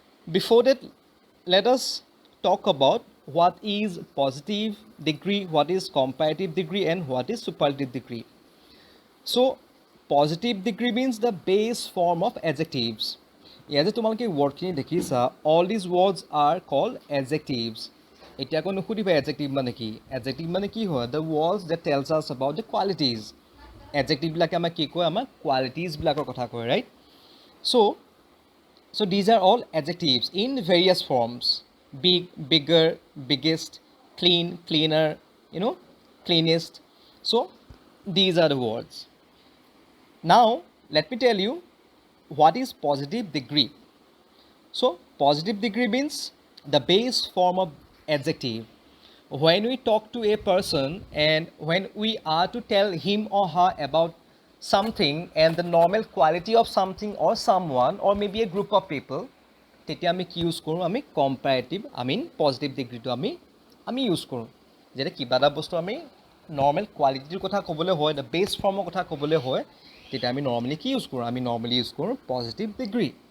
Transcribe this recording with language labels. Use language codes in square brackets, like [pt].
[en] Before that, let us talk about what is positive degree, what is comparative degree, and what is superlative degree. So, positive degree means the base form of adjectives. [as] ইয়াতে তোমালোকে ৱৰ্ডখিনি দেখিছা, [en] all these words are called adjectives. [as] এতিয়া আকৌ নুসুধিবা adjective মানে কি? Adjective মানে কি হয়? [en] The words that tells us about the qualities. [as] Adjective বিলাকে আমাক কি কয়? আমাক qualities বিলাকৰ কথা কয়, right? [en] So these are all adjectives in various forms: big, bigger, biggest, clean, cleaner, cleanest. So these are the words. Now let me tell you what is positive degree. So positive degree means the base form of adjective. When we talk to a person and when we are to tell him or her about something and the normal quality of something or someone or maybe a group of people, [as] তেতিয়া আমি কি use কৰোঁ? আমি comparative, positive ডিগ্ৰীটো আমি use কৰোঁ। যেতিয়া কিবা এটা বস্তু আমি নৰ্মেল কোৱালিটিটোৰ কথা ক'বলৈ হয়, দ্য বেষ্ট ফৰ্মৰ কথা ক'বলৈ হয়, তেতিয়া আমি নৰ্মেলি কি ইউজ কৰোঁ? আমি নৰ্মেলি ইউজ কৰোঁ পজিটিভ ডিগ্ৰী।